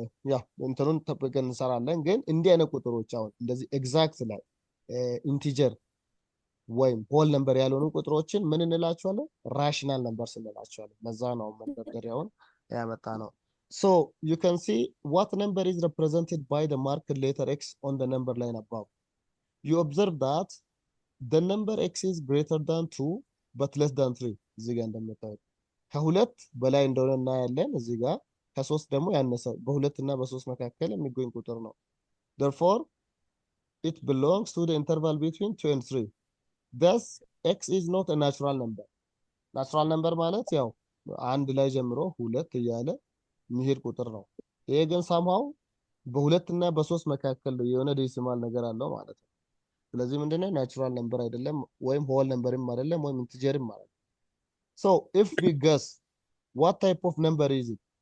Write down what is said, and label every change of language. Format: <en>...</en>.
<am>ያው እንትኑን ተጠቅመን እንሰራለን። ግን እንዲህ አይነት ቁጥሮች አሁን እንደዚህ ኤግዛክት ላይ ኢንቲጀር ወይም ሆል ነምበር ያልሆኑ ቁጥሮችን ምን እንላቸዋለን? ራሽናል ነምበርስ እንላቸዋለን። ለዛ ነው መንደርደሪያውን ያመጣ ነው።</am> <en>so you can see what number is represented by the marked letter x on the number line above. You observe that the number x is greater than 2 but less than 3</en> <am>እዚህ ጋር እንደምታዩት ከሁለት በላይ እንደሆነ እናያለን። እዚህ ጋር ከሶስት ደግሞ ያነሰ በሁለት እና በሶስት መካከል የሚገኝ ቁጥር ነው።</am> <en>therefore it belongs to the interval between 2 and 3. thus x is not a natural number.</en> <am>natural number ማለት ያው አንድ ላይ ጀምሮ ሁለት እያለ የሚሄድ ቁጥር ነው። ይሄ ግን ሳምሃው በሁለት እና በሶስት መካከል የሆነ ዴሲማል ነገር አለው ማለት ነው። ስለዚህ ምንድነው ናቹራል ነምበር አይደለም፣ ወይም ሆል ነምበርም አይደለም፣ ወይም ኢንቲጀርም ማለት ነው።</am> <en>so if we guess what type of number is it?</en>